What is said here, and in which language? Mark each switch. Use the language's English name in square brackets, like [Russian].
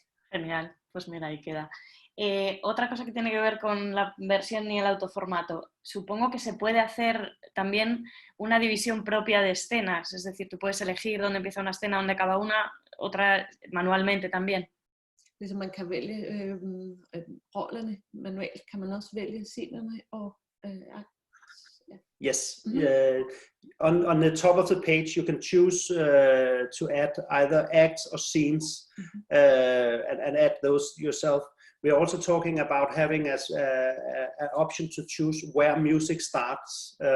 [Spanish] Genial, pues mira, ahí queda. Otra cosa que tiene que ver con la versión y el autoformato, supongo que se puede hacer también una división propia de escenas, es decir, tú puedes elegir dónde empieza una escena, dónde acaba una, otra manualmente también. [Danish] Ligesom man kan vælge rollerne manuelt, kan man også vælge scenerne og [English] Yes. On the top of the page, you can choose to add either acts or scenes and add those yourself. We are also talking about having as an option to choose where music starts.